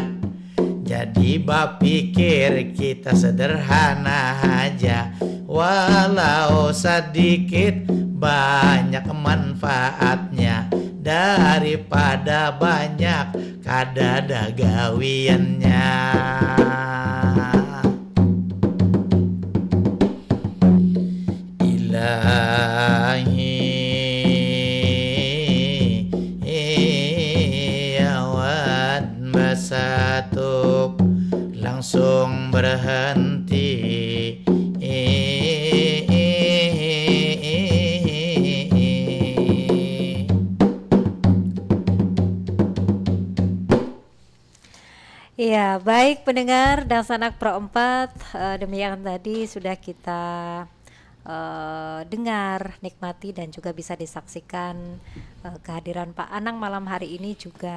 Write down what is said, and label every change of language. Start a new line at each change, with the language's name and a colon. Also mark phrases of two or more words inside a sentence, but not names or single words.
Banjar: Jadi bapikir kita sederhana aja, walau sedikit banyak manfaatnya, daripada banyak kada ada gawiannya. Awan basatup langsung berhenti.
Indonesian: Iya, baik pendengar dan sanak Pro 4, demikian tadi sudah kita dengar, nikmati dan juga bisa disaksikan kehadiran Pak Anang malam hari ini juga.